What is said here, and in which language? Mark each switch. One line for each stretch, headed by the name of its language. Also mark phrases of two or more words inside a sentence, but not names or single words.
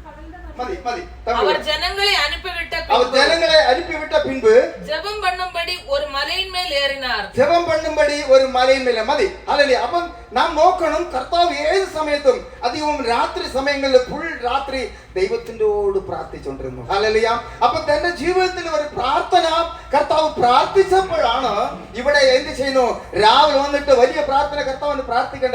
Tamil: மதி மதி அவர் ஜனங்களை அனுப்பிவிட்ட அவர் பின்பு ஜனங்களை அனுப்பிவிட்ட பின்பு ஜெபம் பண்ணும்படி ஒரு மலையின் மேல் ஏறினார். ஜெபம் பண்ணும்படி ஒரு மலையின் மேலே മതി. ഹല്ലേലൂയ.
Malayalam: അപ്പം നാം നോക്കണം, കർത്താവ് ഏത് സമയത്തും അധികവും രാത്രി സമയങ്ങളിൽ ഫുൾ രാത്രി ദൈവത്തിനോട് പ്രാർത്ഥിച്ചുകൊണ്ടിരുന്നു. ഹല്ലേലൂയ. അപ്പൊ തന്റെ ജീവിതത്തിൽ ഒരു പ്രാർത്ഥന കർത്താവ് പ്രാർത്ഥിച്ചപ്പോഴാണ് ഇവിടെ എന്ത് ചെയ്യുന്നു, രാവിലെ വന്നിട്ട് വലിയ പ്രാർത്ഥന കർത്താവിന് പ്രാർത്ഥിക്കേണ്ട.